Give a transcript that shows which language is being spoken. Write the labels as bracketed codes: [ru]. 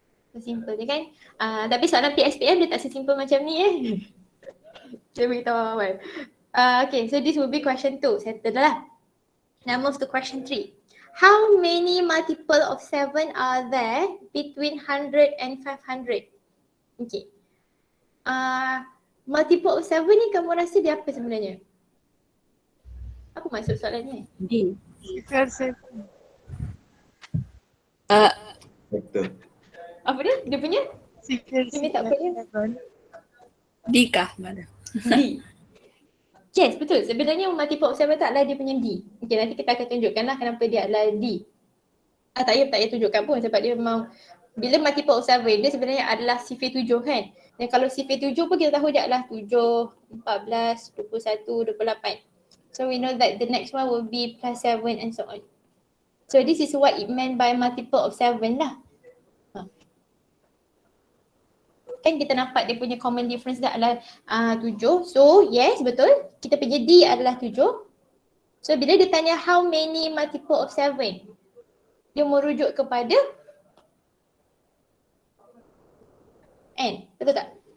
[ms] So simple je kan? Tapi soalan PSPM dia tak sesimple macam ni Saya beritahu awal. [en] Okay, so this will be question 2. Settle lah. Now move to question 3. How many multiple of 7 are there between 100 and 500? Okay. [ms] Multiple of 7 ni kamu rasa dia apa sebenarnya? Apa maksud soalan ni? D. [en] Vector. [ms] Apa dia? Dia punya? Dia minta apa dia? D kah? Mana? D. Yes, betul. Sebenarnya multiple of 7 taklah dia punya D. Okay, nanti kita akan tunjukkan lah kenapa dia adalah D. Tak payah tunjukkan pun sebab dia memang bila multiple of 7 dia sebenarnya adalah sifir 7 kan. Dan kalau sifir 7 pun kita tahu dia adalah 7, 14, 21, 28. [en] So we know that the next one will be plus 7 and so on. So this is what it meant by multiple of 7 lah. [ms] Kan kita nampak dia punya common difference dia adalah 7. So yes, betul. Kita punya D adalah 7. So bila dia tanya [en] how many multiple of 7, [ms] dia merujuk kepada N. Betul tak?